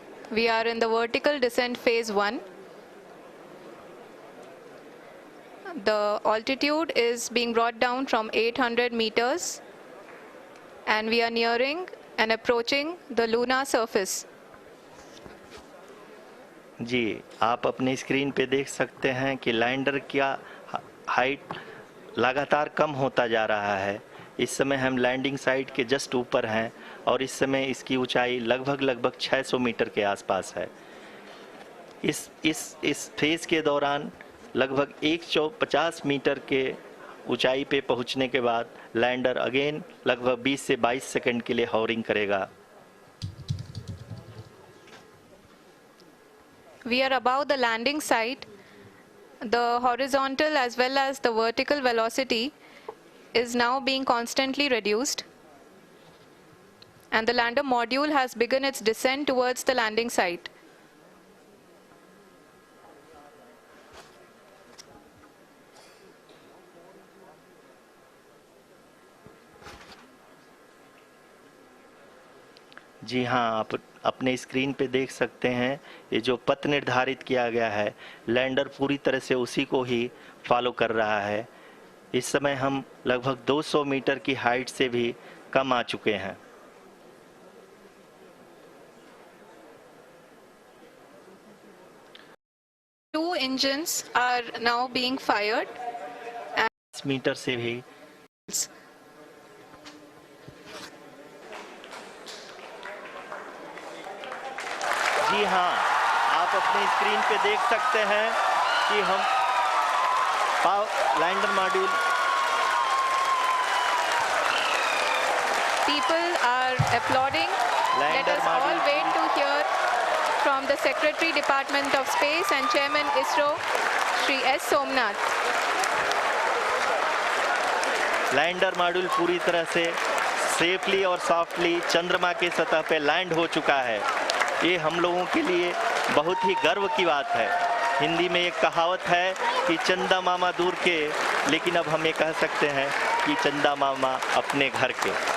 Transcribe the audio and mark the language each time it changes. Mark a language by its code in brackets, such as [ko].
[en] We are in the vertical descent phase 1. The altitude is being brought down from 800 meters and we are nearing and approaching the lunar surface. [hi] जी, आप अपने screen पे देख सकते हैं कि lander का height लगातार कम होता जा रहा है। इस समय हम लैंडिंग साइट के जस्ट ऊपर हैं और इस समय इसकी ऊंचाई लगभग 600 मीटर के आसपास है। इस फेज के दौरान लगभग 150 मीटर के ऊंचाई पे पहुंचने के बाद लैंडर अगेन लगभग 20 से 22 सेकंड के लिए हॉवरिंग करेगा। [en] We are above the landing site. The horizontal as well as the vertical velocity is now being constantly reduced. And the lander module has begun its descent towards the landing site. [hi] जी हाँ, आप अपने screen पे देख सकते हैं ये जो पथ निर्धारित किया गया है, लैंडर पूरी तरह से उसी को ही फॉलो कर रहा है। इस समय हम लगभग 200 मीटर की हाइट से भी कम आ चुके हैं। [en] Two engines are now being fired. [hi] 10 metre से भी जी हाँ, आप अपने स्क्रीन पे देख सकते हैं कि हम lander module [en] People are applauding. Let us all wait to hear from the Secretary Department of Space and Chairman ISRO, Shri S. Somnath. [hi] Lander module पूरी तरह से सेफली और सॉफ्टली चंद्रमा के सतह पे लैंड हो चुका है। ये हम लोगों के लिए बहुत ही गर्व की बात है। हिंदी में एक कहावत है कि चंदा मामा दूर के, लेकिन अब हम ये कह सकते हैं कि चंदा मामा अपने घर के।